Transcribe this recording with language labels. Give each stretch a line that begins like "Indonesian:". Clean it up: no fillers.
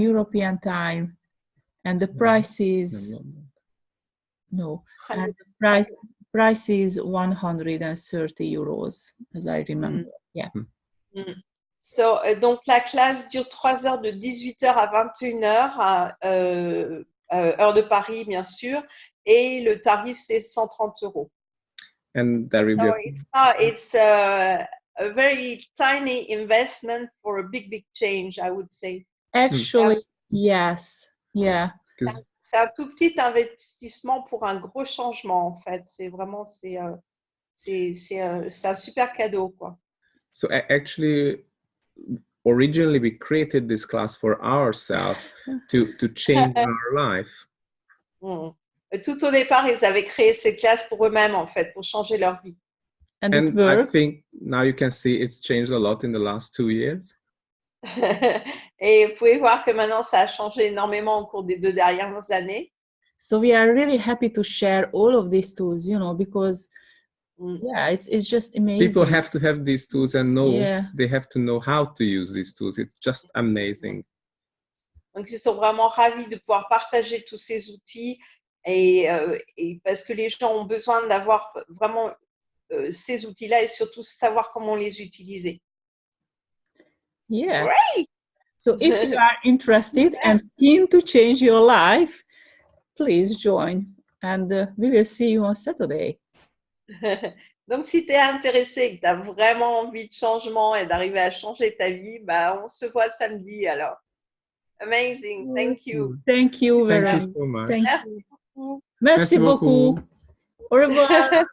English: European time, and the price is and the price is 130 euros, as I remember. Yeah. So,
French: donc, la classe dure 3 heures de 18h à 21h, heure de Paris, bien sûr, et le tarif, c'est 130 euros.
English: and there will No, be it's not. It's a very tiny investment for a big change, I would say. Actually, yes. Yeah.
French: C'est un tout petit investissement pour un gros changement, en fait. C'est vraiment, c'est un super cadeau, quoi.
English: So actually, originally we created this class for ourselves to change our life.
French: Tout au départ, ils avaient créé ces classes pour eux-mêmes, en fait, pour changer leur vie.
English: And I think now you can see it's changed a lot in the last 2 years.
French: Et vous pouvez voir que maintenant, ça a changé énormément au cours des 2 dernières années.
English: So we are really happy to share all of these tools, you know, because yeah, it's just amazing. People have to have these tools and know they have to know how to use these tools. It's just amazing.
French: Donc, ils sont vraiment ravis de pouvoir partager tous ces outils et parce que les gens ont besoin d'avoir vraiment ces outils-là et surtout savoir comment les utiliser.
English: Yeah. Great. So if you are interested and keen to change your life, please join and we will see you on Saturday.
French: Donc, si tu es intéressé et que tu as vraiment envie de changement et d'arriver à changer ta vie, bah, on se voit samedi alors.
English: Amazing. Thank you. Thank you very much. Thank you so much.
French: Merci beaucoup. Merci beaucoup. Au revoir.